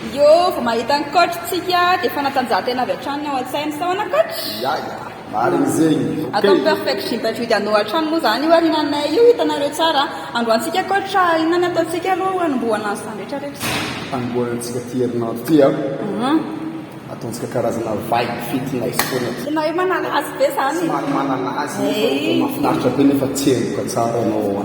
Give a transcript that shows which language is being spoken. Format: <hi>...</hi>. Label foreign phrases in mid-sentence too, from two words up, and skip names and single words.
<mg>Io vao mahita ny coach tsika dia fanatanjahantena avy hatrany ao an-tsainy sahoana coach. Ya, marina zegny. Atao perfect gym by Judiano hatrany moa zany io ary nanay io hitanareo tsara. Androantsika coach inona ny ataontsika aloha hanomboana ny samy rehetrarehetra. Hanomboanantsika ty herinandro ty ataontsika karazana</mg> <en>vibe fitness</en> <mg>foana. Ianao io manalazy be zany. Manalazy mahafinaritra be nefa tsemboka tsara ianao.</mg>